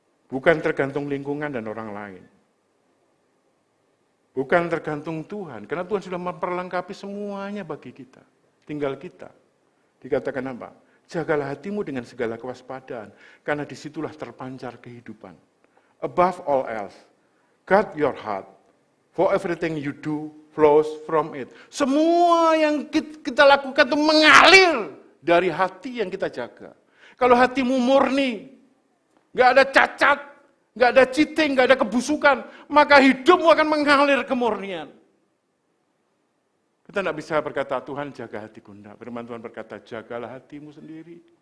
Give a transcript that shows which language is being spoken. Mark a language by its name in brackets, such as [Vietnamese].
[Indonesian] Bukan tergantung lingkungan dan orang lain. Bukan tergantung Tuhan, karena Tuhan sudah memperlengkapi semuanya bagi kita. Tinggal kita. Dikatakan apa? Jagalah hatimu dengan segala kewaspadaan, karena disitulah terpancar kehidupan. [English] Above all else, guard your heart, for everything you do flows from it. [Indonesian] Semua yang kita lakukan itu mengalir dari hati yang kita jaga. Kalau hatimu murni, nggak ada cacat, nggak ada cheating, nggak ada kebusukan, maka hidupmu akan mengalir kemurnian. Kita tidak bisa berkata, Tuhan jaga hatiku. Tidak. Firman Tuhan berkata, jagalah hatimu sendiri.